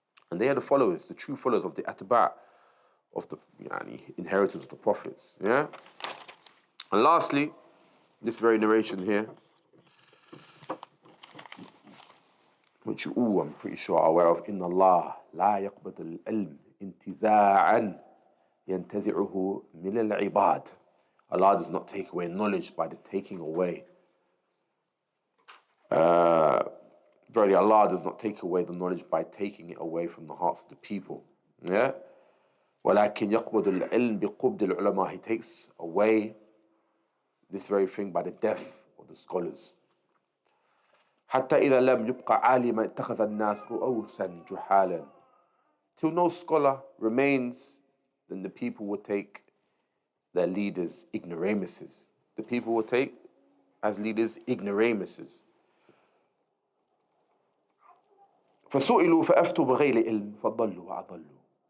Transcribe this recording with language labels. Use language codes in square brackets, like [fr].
[en] And they are the followers, the true followers of the atba' of the inheritors of the prophets. Yeah? And lastly, this very narration here, which you all, I'm pretty sure, are aware of. [ar] إن الله لا يقبض العلم انتزاعا ينتزعه من العباد. [en] Allah does not take away knowledge by the taking away. Verily, Allah does not take away the knowledge by taking it away from the hearts of the people. Yeah? [ar] ولكن يقبض العلم بقبض العلماء. [en] He takes away this very thing by the death of the scholars. [ar] حتى إذا لم يبقى عالما اتخذ الناس رؤوسا جحالا. [en] Till no scholar remains, then the people will take their leaders ignoramuses. The people will take as leaders ignoramuses. [ar] فسئلوا فأفتوا بغير علم فضلوا وأضلوا.